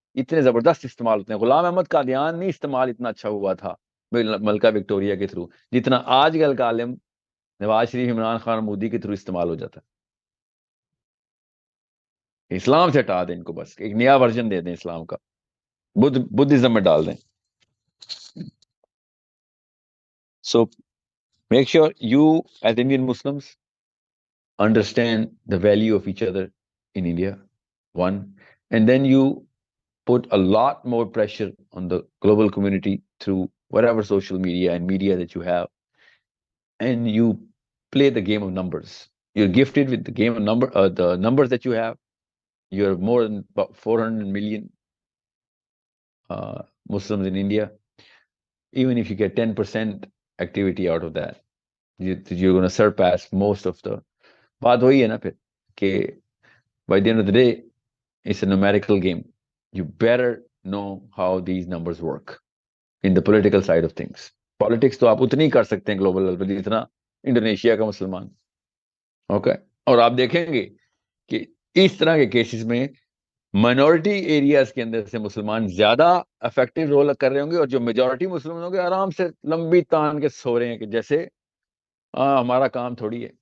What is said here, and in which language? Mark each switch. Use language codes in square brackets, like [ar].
[ur] اتنے زبردست استعمال ہوتے ہیں. غلام احمد قادیان نہیں استعمال اتنا اچھا ہوا تھا ملکہ وکٹوریہ کے تھرو جتنا آج کل کا عالم نواز شریف، عمران خان، مودی کے تھرو استعمال ہو جاتا ہے. اسلام سے ہٹا دیں ان کو، بس ایک نیا ورژن دے دیں اسلام کا، بدھزم میں ڈال دیں. [en] So make sure you as Indian Muslims understand the value of each other in India, one, and then you put a lot more pressure on the global community through whatever social media and media that you have, and you play the game of numbers. You're gifted with the game of the numbers that you have. You're more than about 400 million Muslims in India. Even if you get 10% activity out of that, you're going to surpass most of the. [ur] بات وہی ہے نا پھر کہ [en] by the end of the day it's a numerical game. You better know how these numbers work in the political side of things. [ur] Politics تو آپ اتنی کر سکتے ہیں گلوبل لیول پر جتنا انڈونیشیا کا مسلمان. اوکے، اور آپ دیکھیں گے کہ اس طرح کے کیسز میں مائنورٹی ایریاز کے اندر سے مسلمان زیادہ افیکٹو رول کر رہے ہوں گے، اور جو میجورٹی مسلمان ہوں گے آرام سے لمبی تان کے سو رہے ہیں کہ جیسے ہمارا کام تھوڑی ہے.